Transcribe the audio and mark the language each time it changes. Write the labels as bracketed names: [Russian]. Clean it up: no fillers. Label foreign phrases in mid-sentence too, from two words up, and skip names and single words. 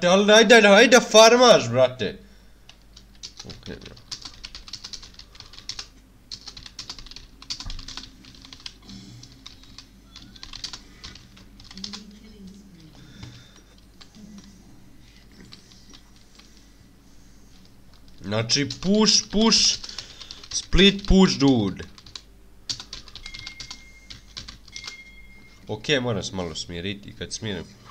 [Serbian] Ali ajde farmaš, brate. [English] Okay, bro. [Serbian] Znači, [English] push, split push, dude. [Serbian] Ok, moram se malo smiriti, kad smirim.